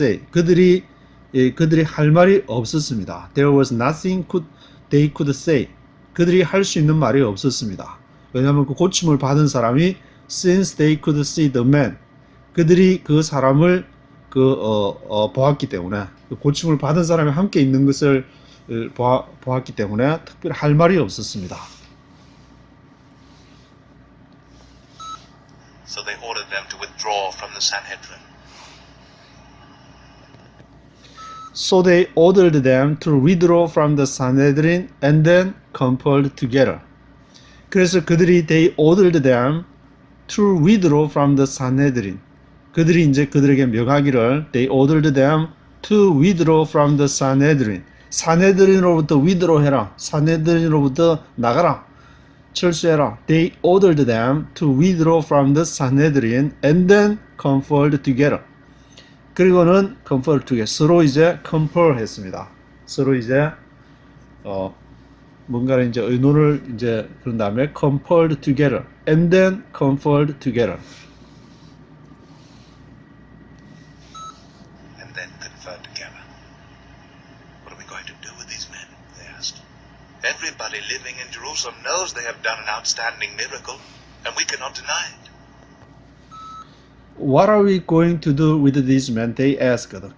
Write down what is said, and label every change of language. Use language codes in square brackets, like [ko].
[ko] 그들이 할 말이 없었습니다. [en] There was nothing they could say. [ko] 그들이 할 수 있는 말이 없었습니다. 왜냐하면 그 고침을 받은 사람이 [en] since they could see the man, [ko] 그들이 그 사람을 보았기 때문에 그 고침을 받은 사람이 함께 있는 것을 보았기 때문에 특별히 할 말이 없었습니다. [en] So they ordered them to withdraw from the Sanhedrin. So they ordered them to withdraw from the Sanhedrin and then compelled together. [ko] 그래서 그들이 [en] they ordered them to withdraw from the Sanhedrin. [ko] 그들이 이제 그들에게 명하기를 [en] they ordered them to withdraw from the Sanhedrin. [ko] 사네드린으로부터 withdraw 해라. 사네드린으로부터 나가라. 철수해라. [en] They ordered them to withdraw from the Sanhedrin and then compelled together. 그리고는 compelled together. [ko] 서로 이제 compel 했습니다. 서로 이제 뭔가를 이제 의논을 이제 그런 다음에 [en] compelled together and then compelled together. And then conferred together. What are we going to do with these men? They asked. Everybody living in Jerusalem knows they have done an outstanding miracle, and we cannot deny it. What are we going to do with these men? They asked.